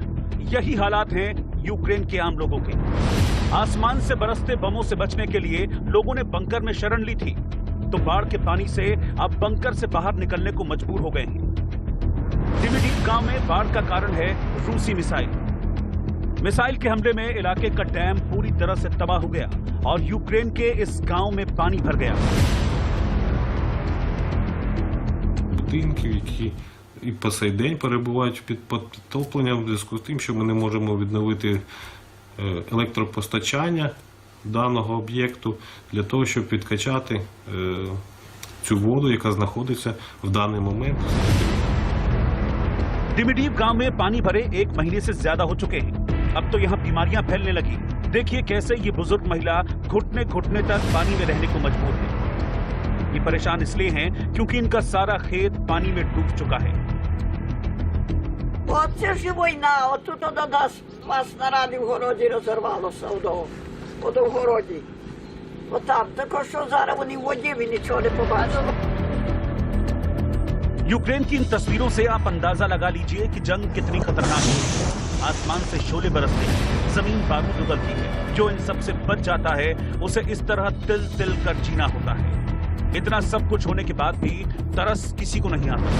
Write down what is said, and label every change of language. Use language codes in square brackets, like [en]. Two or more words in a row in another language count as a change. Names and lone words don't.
[hi] यही हालात हैं यूक्रेन के आम लोगों के। आसमान से बरसते बमों से बचने के लिए लोगों ने बंकर में शरण ली थी, तो बाढ़ के पानी से अब बंकर से बाहर निकलने को मजबूर हो गए हैं। डिमिट्रिव गांव में बाढ़ का कारण है रूसी मिसाइल के हमले में इलाके का डैम पूरी तरह से तबाह हो गया और यूक्रेन के इस गांव में पानी भर गया। [uk] Будинків, які і по сей день перебувають під підтопленням в зв'язку з тим, що ми не можемо відновити електропостачання даного об'єкту для того, щоб підкачати цю воду, яка знаходиться в даний момент. [hi] डिमिट्रिव गांव में पानी भरे 1 महीने से ज्यादा हो चुके हैं। अब तो यहाँ बीमारियां फैलने लगी। देखिए कैसे ये बुजुर्ग महिला घुटने घुटने तक पानी में रहने को मजबूर है। ये परेशान इसलिए हैं क्योंकि इनका सारा खेत पानी में डूब चुका है। [uk] От це ж і війна, отут до нас вас на раді в городі розірвалося, в городі. Отам, тако що зараз вони в воді, ви нічого не побачили. [hi] यूक्रेन की इन तस्वीरों से आप अंदाजा लगा लीजिए कि जंग कितनी खतरनाक है। आसमान से शोले बरसते हैं, जमीन बारूद उगलती है। जो इन सब से बच जाता है उसे इस तरह तिल तिल कर जीना होता है। इतना सब कुछ होने के बाद भी तरस किसी को नहीं आता।